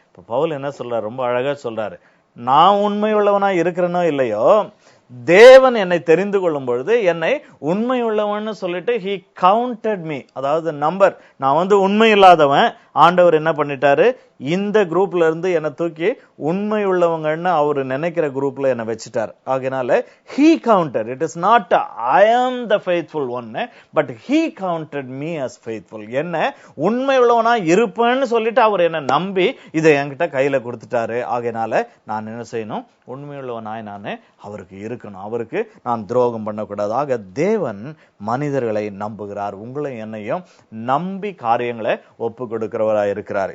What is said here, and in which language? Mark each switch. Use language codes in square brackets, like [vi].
[ta] இப்ப பவுல் என்ன சொல்றாரு, ரொம்ப அழகா சொல்றாரு, நான் உண்மையுள்ளவனா இருக்கிறேனோ இல்லையோ, தேவன் என்னை தெரிந்து கொள்ளும் பொழுது என்னை உண்மை உள்ளவன்னு சொல்லிட்டு [en] he counted me, [ta] அதாவது நம்பர். நான் உண்மை இல்லாதவன், ஆண்டவர் என்ன பண்ணிட்டாரு, இந்த குரூப்ல இருந்து என்னை தூக்கி உண்மை உள்ளவங்கன்னு அவரு நினைக்கிற குரூப்ல என்னை வச்சுட்டார். ஆகையினால [en] he counted, it is not I am the faithful one, but he counted me as faithful. [ta] என்ன உண்மை உள்ளவனா இருப்பேன்னு சொல்லிட்டு அவர் என்ன நம்பி இதை என்கிட்ட கையில கொடுத்துட்டாரு. ஆகையினால நான் என்ன செய்யணும், உண்மையுள்ளவனாய் நானே அவருக்கு இருக்கணும், அவருக்கு நான் துரோகம் பண்ணக்கூடாது. ஆக தேவன் மனிதர்களை நம்புகிறார். உங்களை என்னையும் நம்பி காரியங்களை ஒப்பு கொடுக்கிறவராய் இருக்கிறார்.